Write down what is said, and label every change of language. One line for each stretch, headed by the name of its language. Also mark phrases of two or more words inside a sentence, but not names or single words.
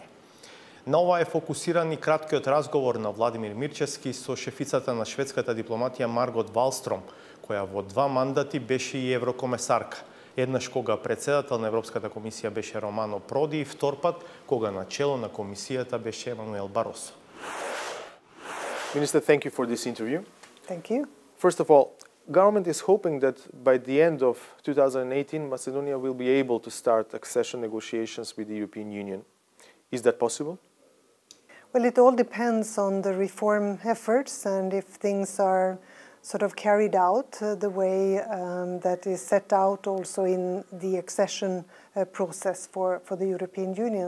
Macedonian: На ова е фокусиран и краткиот разговор на Владимир Мирчевски со шефицата на шведската дипломатија Маргот Валстром, која во 2 мандати беше и еврокомесарка. Еднаш кога председател на Европската комисија беше Романо Проди и втор пат кога начело на комисијата беше Емануел Баросо.
English: Minister, thank you for this interview. Thank you. First of all, government is hoping that by the end of 2018, Macedonia will be able to start accession negotiations with the European Union. Is that possible? Well, it all depends on the reform efforts and if things are sort of carried out the way that is set out also in the accession process for the European Union.